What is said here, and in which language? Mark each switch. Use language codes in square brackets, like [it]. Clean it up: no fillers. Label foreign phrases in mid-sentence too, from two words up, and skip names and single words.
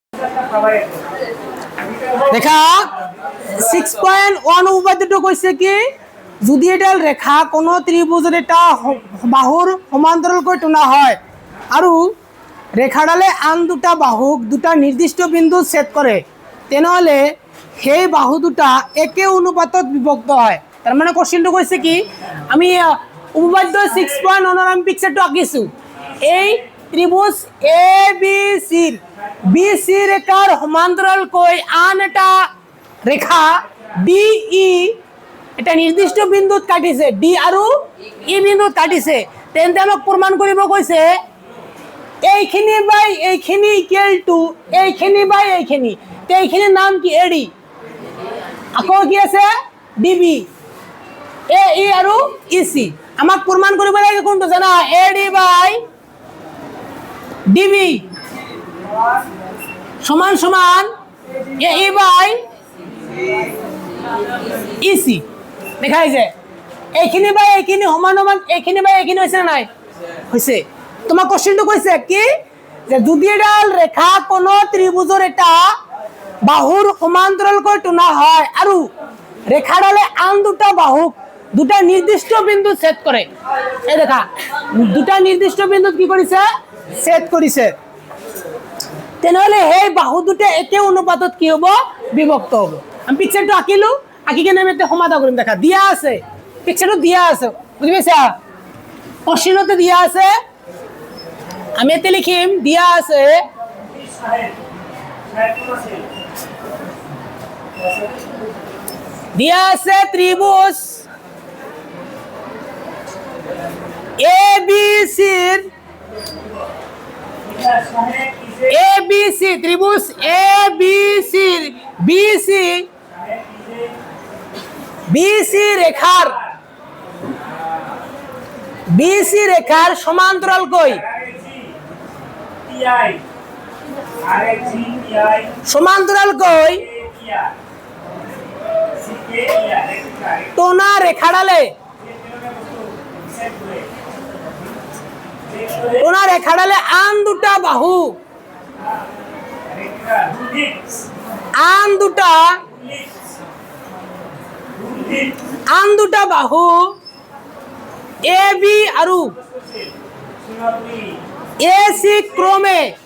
[as] দেখা 6.1 উপপাদ্যটা কইছে কি যদি এটা রেখা কোন ত্রিভুজের এটা বাহুর সমান্তরাল করে টানা হয় আর রেখাডালে আন দুটা বাহুক দুটা নির্দিষ্ট বিন্দু ছেদ করে তেনেহলে সেই বাহু দুটা একে অনুপাতত বিভক্ত হয়। তার মানে কোশ্চেনটো কইছে কি আমি উপপাদ্য 6.1 আমি পিকচারটো আঁকিছো এই ত্রিভুজ এ বি সি রেখার সমান্তরাল কৈ আন এটা রেখা ডি ই এটা নির্দিষ্ট বিন্দুত কাটিছে ডি আৰু ই বিন্দুত কাটিছে তেন্তে আমাক প্রমাণ কৰিব কৈছে এইখিনি বাই এইখিনি [en] equal to [as] এইখিনি বাই এইখিনি তে এইখিনিৰ নাম কি এডি আকৌ কি আছে ডিবি এ ই আৰু ইসি আমাক প্রমাণ কৰিব লাগে কোনটো জানা এডি বাই ডিবি সমান সমান এ ই বাই ইসি দেখাই যে এইখিনি বাই এইখিনি সমান সমান এইখিনি বাই এইখিনি হৈছে নাই হৈছে। তোমাক কোশ্চেনটো কৈছে কি যে যদি এডাল রেখা কোন ত্রিভুজের এটা বাহুর সমান্তরাল করে টানা হয় আর রেখাডালে আন দুটা বাহুক দুটা নির্দিষ্ট বিন্দু ছেদ করে এই দেখা দুটা নির্দিষ্ট বিন্দু কি করেছে ছেদ করেছে তেনেহলে সেই বাহু দুটা একে অনুপাতত কি হব বিভক্ত হব। আমি পিকচারটো আঁকিলো আঁকি কেনে আমি এটা সমাধান কৰিম দেখা দিয়া আছে পিকচারটো দিয়া আছে বুঝি পাইছা কোশ্চেনতে দিয়া আছে আমি এতে লিখিম দিয়া আছে ত্রিভুজ এ বি সি ত্রিভুজ এ বি সি রেখার সমান্তরাল কই সমান্তরাল কই টোনা রেখাডালে আন দুটা বাহু এ বি আৰু এ সি ক্রমে